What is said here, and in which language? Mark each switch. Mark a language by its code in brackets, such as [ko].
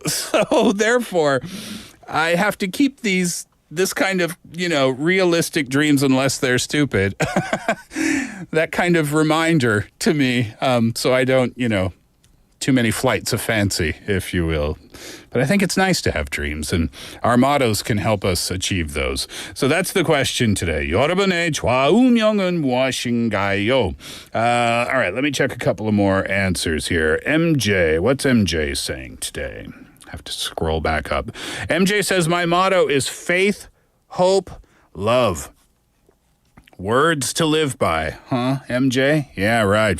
[en] So therefore, I have to keep this kind of, realistic dreams unless they're stupid. That kind of reminder to me, so I don't, too many flights of fancy, if you will. But I think it's nice to have dreams, and our mottos can help us achieve those. So that's the question today. [ko] 여러분의 좌우명은 무엇인가요? [en] All right, let me check a couple of more answers here. MJ, what's MJ saying today? Have to scroll back up. MJ says, my motto is faith, hope, love. Words to live by, huh, MJ? Yeah, right.